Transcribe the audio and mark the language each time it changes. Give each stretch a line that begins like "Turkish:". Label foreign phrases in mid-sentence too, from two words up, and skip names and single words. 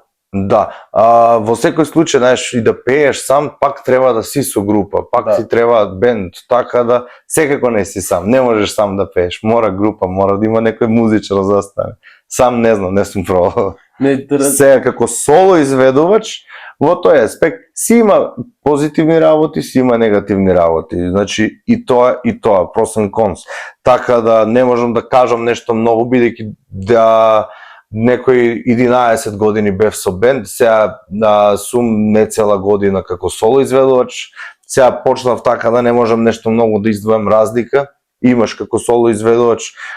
Macedonian: Да, во секој случај, знаеш, и да пееш сам, пак треба да си со група, пак ти треба бенд, така да секако не си сам, не можеш сам да пееш, мора група, мора да има некој музичар за остане. Сам не знам, не сум пробал. Сега како соло изведувач, во тој аспект си има позитивни работи, си има негативни работи. Значи и тоа,
English: pros and cons.
Macedonian: Така да не можам да кажам нешто многу, бидејќи да некои 11 години бев со бенд, сега сум не цела година како соло изведувач, сега почнав така да не можам нешто многу да издвојам разлика, имаш како соло изведувач,